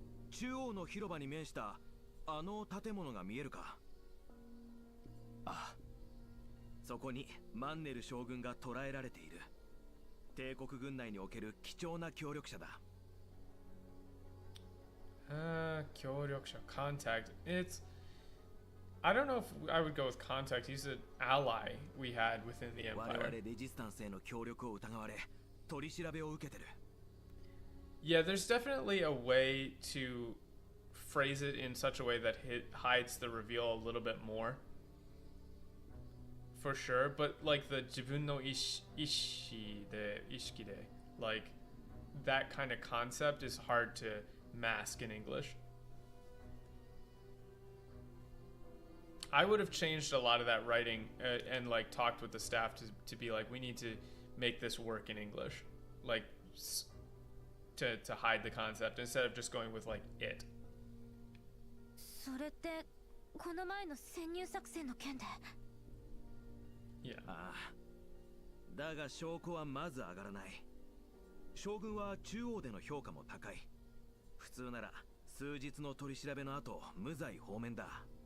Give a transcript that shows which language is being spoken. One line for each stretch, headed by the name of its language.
Japanese: 中央の広場に面したあの建物が見えるか？ああ、そこにマンネル将軍が捕らえられている。帝国軍内における貴重な協力者だ。
English: 協力者 contact. I don't know if I would go with contact. He's an ally we had within the empire.
Japanese: 我々レジスタンスへの協力を疑われ、取り調べを受けてる。
English: Yeah, there's definitely a way to phrase it in such a way that it hides the reveal a little bit more. For sure, but like the
Japanese: 自分の意識で
English: like that kind of concept is hard to mask in English. I would have changed a lot of that writing and like talked with the staff to be like, we need to make this work in English, like to hide the concept instead of just going with like it.
Japanese: それってこの前の潜入作戦の件で。
English: Yeah.
Japanese: ああ、だが証拠はまず上がらない。将軍は中央での評価も高い。普通なら数日の取り調べの後無罪放免だ。